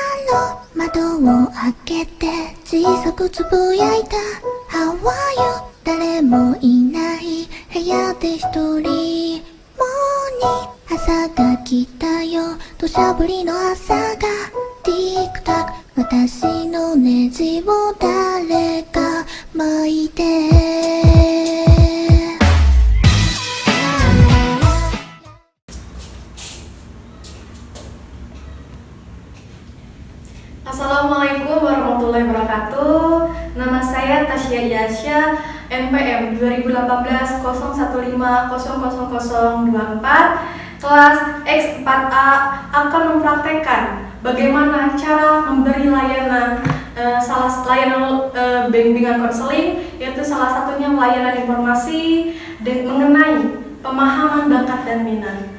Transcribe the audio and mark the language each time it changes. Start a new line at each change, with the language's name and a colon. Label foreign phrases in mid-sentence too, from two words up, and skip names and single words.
Japanese: の窓を開けて小さくつぶやいた
English: How are you?
Japanese: 誰もいない部屋で一人もうに朝が来たよ土砂降りの朝がティックタック私のネジを誰か巻いて
Arabic: السلام عليكم ورحمة الله وبركاته.
Indonesian: Nama saya Tasya Yasya, NPM 201801500024, kelas X4A akan mempraktekkan bagaimana cara memberi layanan bimbingan konseling, yaitu salah satunya layanan informasi mengenai pemahaman bakat dan minat.